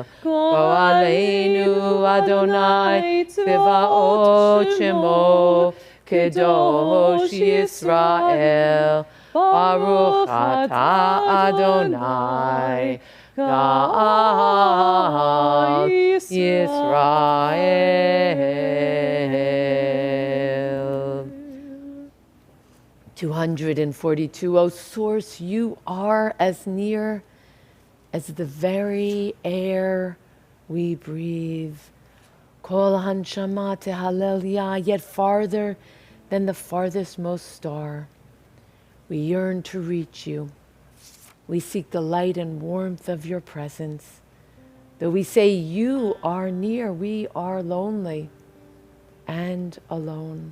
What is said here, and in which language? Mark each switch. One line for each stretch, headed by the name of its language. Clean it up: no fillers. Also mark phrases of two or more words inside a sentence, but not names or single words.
Hebrew: גואלנו יי צבאות שמו, קדוש ישראל. ברוך אתה יי, גאל ישראל. 242.
English: O Source, you are as near as the very air we breathe.
Hebrew: כל הנשמה תהלל יה,
English: yet farther than the farthest most star. We yearn to reach you. We seek the light and warmth of your presence. Though we say you are near, we are lonely and alone.